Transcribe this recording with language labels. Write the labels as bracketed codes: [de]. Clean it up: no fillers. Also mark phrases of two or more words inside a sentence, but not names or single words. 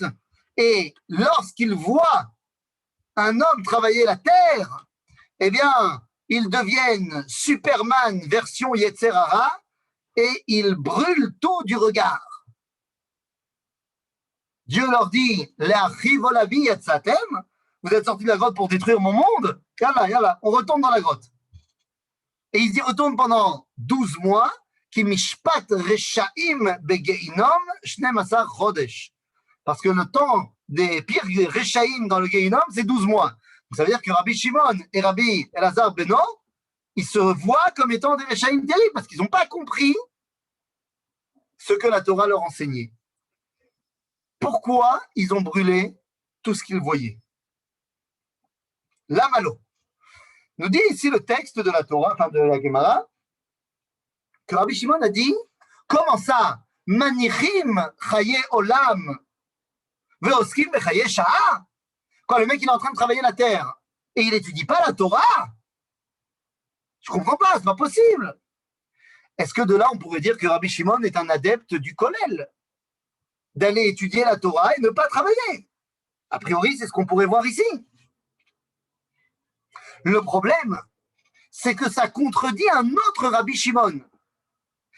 [fr] Et lorsqu'ils voient un homme travailler la terre, eh bien, ils deviennent Superman version [he] יצר הרע [fr] et ils brûlent tout du regard. Dieu leur dit, vous êtes sortis de la grotte pour détruire mon monde, yalla, on retourne dans la grotte. Et ils y retournent pendant 12 mois, [he] כי משפט רשעים בגיהנום 12 חודש. [fr] Parce que le temps des pires reshaim dans le Geinom, c'est 12 mois. Donc ça veut dire que Rabbi Shimon et Rabbi Elazar Beno, ils se voient comme étant des reshaim terribles, parce qu'ils n'ont pas compris ce que la Torah leur enseignait. Pourquoi ils ont brûlé tout ce qu'ils voyaient? La malo. Nous dit ici le texte de la Torah, enfin de la Gemara, que Rabbi Shimon a dit, comment ça, [he] מניחים חיי עולם ועוסקים בחיי שעה? [fr] Quand le mec il est en train de travailler la terre et il n'étudie pas la Torah, je comprends pas, c'est pas possible. Est-ce que de là on pourrait dire que Rabbi Shimon est un adepte du kollel, d'aller étudier la Torah et ne pas travailler? A priori, c'est ce qu'on pourrait voir ici. Le problème, c'est que ça contredit un autre Rabbi Shimon.